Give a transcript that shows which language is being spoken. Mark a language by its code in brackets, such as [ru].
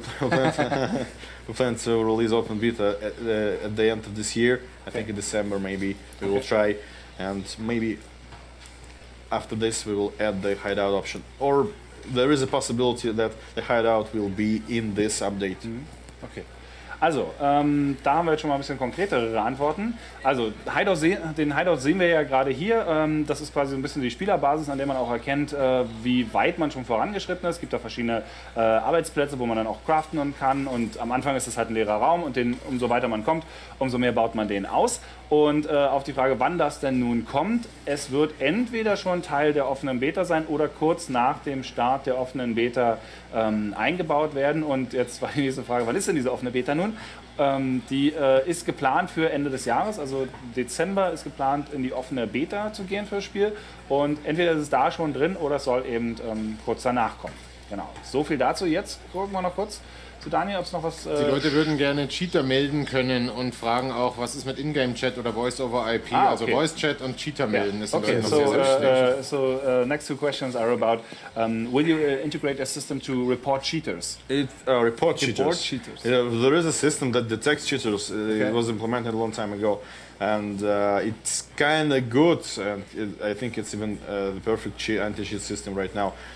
[en] we plan to release open beta at the end of this year. I think in December maybe we will try, and maybe after this we will add the hideout option, or there is a possibility that the hideout will be in this update. Okay. [de] Also, da haben wir jetzt schon mal ein bisschen konkretere Antworten. Also, den Hideout sehen wir ja gerade hier. Das ist quasi so ein bisschen die Spielerbasis, an der man auch erkennt, wie weit man schon vorangeschritten ist. Es gibt da verschiedene Arbeitsplätze, wo man dann auch craften kann. Und am Anfang ist es halt ein leerer Raum und umso weiter man kommt, umso mehr baut man den aus. Und auf die Frage, wann das denn nun kommt, es wird entweder schon Teil der offenen Beta sein oder kurz nach dem Start der offenen Beta eingebaut werden. Und jetzt war die nächste Frage, wann ist denn diese offene Beta nun? Die ist geplant für Ende des Jahres, also Dezember ist geplant, in die offene Beta zu gehen für das Spiel. Und entweder ist es da schon drin oder es soll eben kurz danach kommen. Genau, so viel dazu. Jetzt gucken wir noch kurz zu Daniel, ob es noch was... Die Leute würden gerne Cheater melden können und fragen auch, was ist mit Ingame-Chat oder Voice-over-IP? Ah, okay. Also Voice-Chat und Cheater melden ist Okay, noch sehr, sehr wichtig. [en] next two questions are about will you integrate a system to report cheaters? Report cheaters. cheaters. Yeah, there is a system that detects cheaters. It was implemented a long time ago, and it's kind of good. And I think it's even the perfect anti-cheat system right now.